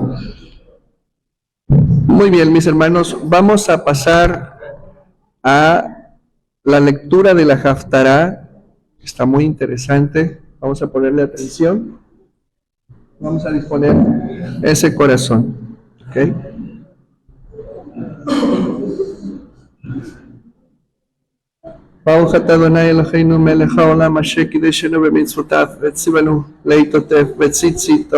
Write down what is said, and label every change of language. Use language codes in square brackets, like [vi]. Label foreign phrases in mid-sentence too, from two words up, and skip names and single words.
[es] Muy bien, mis hermanos, vamos a pasar a la lectura de la Haftará. Está muy interesante. Vamos a ponerle atención. Vamos a disponer ese corazón. ¿Ok? [he] ברוך אתה אדוני אלוהינו מלך העולם אשר קידשנו במצוותיו וציוונו להתעטף וציצית.